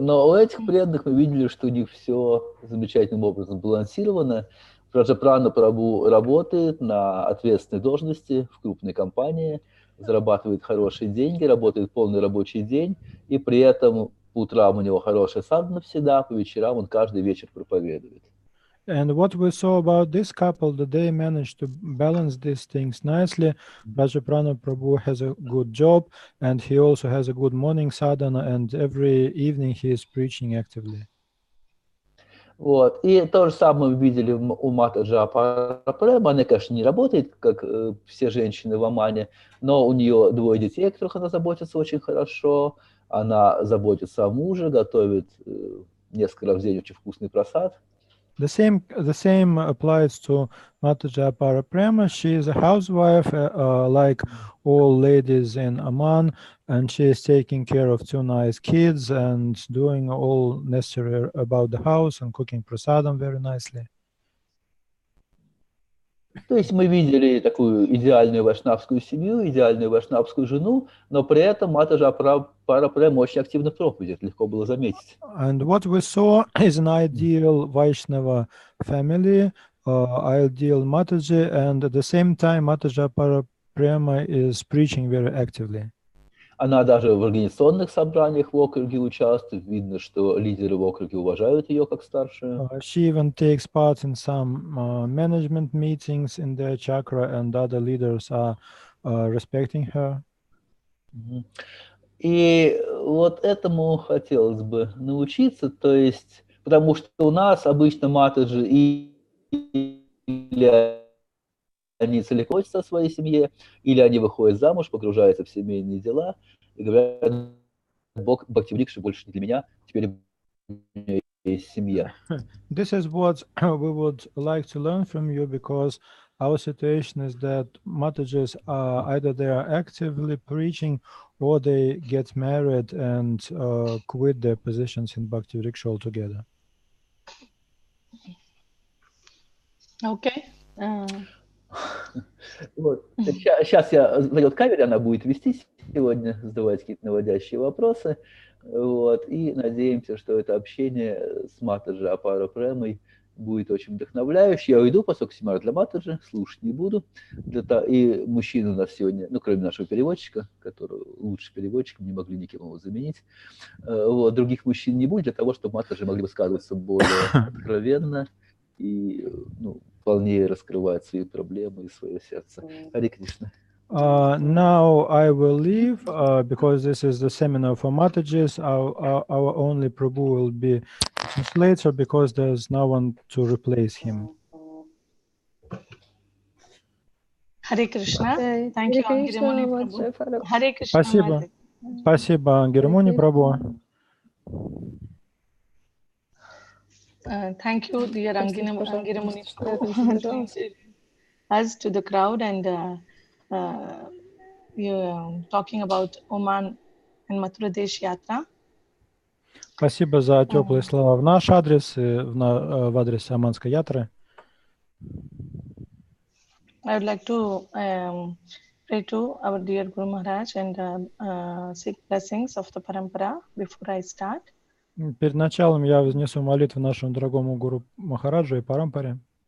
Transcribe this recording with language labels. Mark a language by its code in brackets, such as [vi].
[ru] Но у этих преданных мы видели, что у них все замечательным образом балансировано. Раджа Прабху работает на ответственной должности в крупной компании, зарабатывает хорошие деньги, работает полный рабочий день, и при этом по утрам у него хорошая садхана всегда, по вечерам он каждый вечер проповедует. [en] And what we saw about this couple, that they managed to balance these things nicely. Rajaprana Prabhu has a good job, and he also has a good morning sadhana, and every evening he is preaching actively. [ru] Вот. И то же самое мы видели у Матаджи Апара Према. Она, конечно, не работает, как все женщины в Омане, но у нее 2 детей, о которых она заботится очень хорошо. Она заботится о муже, готовит несколько раз в день очень вкусный просад. [en] The same applies to Mataji Apara Prema. She is a housewife, like all ladies in Amman, and she is taking care of 2 nice kids and doing all necessary about the house and cooking prasadam very nicely. [ru] То есть мы видели такую идеальную вайшнавскую семью, идеальную вайшнавскую жену, но при этом Матаджи Апара Према очень активно в проповеди, это легко было заметить. [en] And what we saw is an ideal Vaishnava family, ideal Mataji, and at the same time Mataji Apara Prema is preaching very actively. [ru] Она даже в организационных собраниях в округе участвует. Видно, что лидеры в округе уважают ее как старшую. [en] She even takes part in some management meetings in their chakra, and other leaders are respecting her. [ru] И вот этому хотелось бы научиться, то есть, потому что у нас обычно матаджи или они целиком о своей семье, или они выходят замуж, погружаются в семейные дела и говорят: Бхактиврикша больше не для меня, теперь у меня есть семья. [en] This is what we would like to learn from you, because our situation is that Matajis are either they are actively preaching or they get married and quit their positions in Bhakti Vriksha altogether. Okay. [ru] Вот. Сейчас зайдет камере, она будет вести сегодня, задавать какие-то наводящие вопросы. Вот. И надеемся, что это общение с Матаджи Апара Премой будет очень вдохновляющим. Я уйду, поскольку семинар для Матаджи, слушать не буду. И мужчины у нас сегодня, ну, кроме нашего переводчика, который лучший переводчик, не могли никем его заменить. Вот. Других мужчин не будет, для того, чтобы Матаджи могли высказываться более откровенно и, ну, вполне раскрывать свои проблемы и свое сердце. Харе Кришна. [en] Now I will leave because this is the seminar for Matajis. Our only Prabhu will be translator because there's no one to replace him. Hare Krishna. Thank you, Angiramuni Prabhu. Hare Krishna. [ru] Спасибо. Спасибо, Ангирамуни Прабhu. [en] Thank you, dear Angiramuni Prabhu, us to the crowd, and you're talking about Oman and Mathura Desh Yatra. [ru] Спасибо за теплые слова в наш адрес и в адрес Оманской ятры. [en] I would like to pray to our dear Guru Maharaj and seek blessings of the Parampara before I start. [ru] Перед началом я вознесу молитву нашему дорогому Гуру Махараджу и Парампаре.